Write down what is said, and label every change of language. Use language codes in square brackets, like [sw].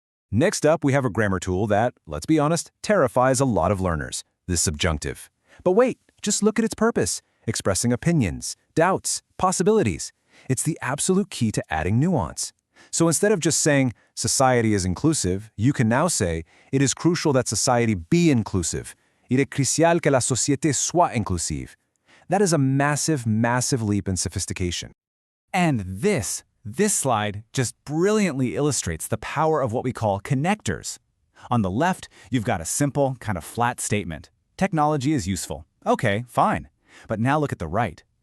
[en] Next up, we have a grammar tool that, let's be honest, terrifies a lot of learners, the subjunctive. But wait, just look at its purpose. expressing opinions, doubts, possibilities. It's the absolute key to adding nuance. So instead of just saying, society is inclusive, you can now say, it is crucial that society be inclusive. [fr] Il est crucial que la société soit inclusive. [en] That is a massive, massive leap in sophistication. And this slide just brilliantly illustrates the power of what we call connectors. On the left, you've got a simple, kind of flat statement. Technology is useful. Okay, fine. But now look at the right.